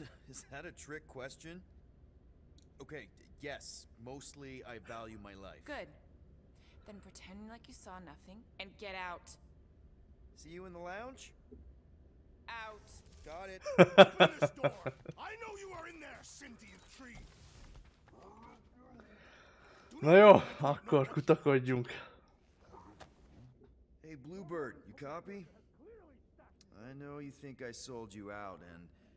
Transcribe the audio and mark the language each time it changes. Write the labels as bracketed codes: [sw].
[en] Is that a trick question? Okay, yes, mostly I value my life. Good. Then pretend like you saw nothing and get out. See you in the lounge? Out. Got it. Open this door. I know you are in there, sentient tree. [hu] Na jó, akkor kutakodjunk. [en] Hey, Bluebird, you copy? I know you think I sold you out, and...